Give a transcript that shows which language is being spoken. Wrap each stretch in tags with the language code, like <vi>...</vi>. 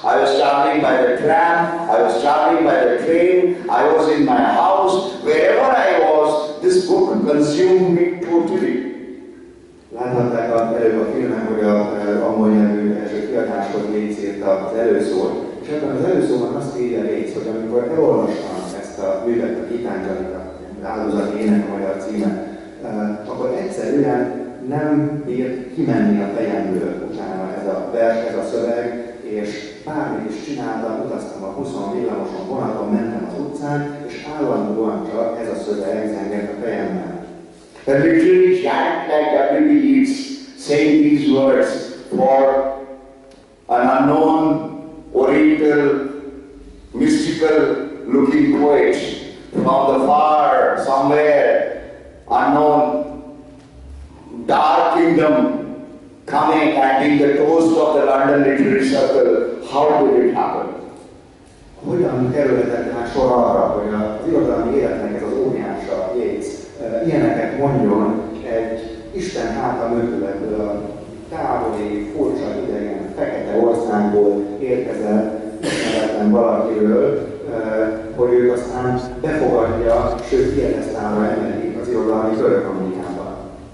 <en>I was traveling by the tram, I was traveling by the train, I was in my house, wherever I was, this book consumed me totally.</en> <hu>Láthatták előbb a filmen, hogy az angol nyelvű első kiadáshoz Yates írta az előszót, és ebben az előszóban azt írja Yates, hogy amikor elolvastam ezt a művet, a Gitanjalinak, áldozat ének a magyar címe, akkor egyszerűen nem bírt kimenni a fejemből utána ez a vers, ez a szöveg, és bármit is csináltam, utaztam a 20 villamoson, vonaton, mentem az utcán, és állandóan csak ez a szöveg zengett a fejemben.</hu> <en>The literary chant like W.B. Yeats saying these words for an unknown, oriental, mystical looking poet from the far, somewhere unknown, dark kingdom coming and being the toast of the London Literary Circle. How did it happen?</en> <hu>Hogyan kerülhetett már sor arra, hogy az irodalmi életnek ez az óriása, Yates, ilyeneket mondjon egy Isten háta mögületből, a távoli, furcsa, idegen, fekete országból érkezett ismeretlen valakiről, hogy ők aztán befogadja, sőt piedesztálra emelik az irodalmi körök Amerikában.</hu>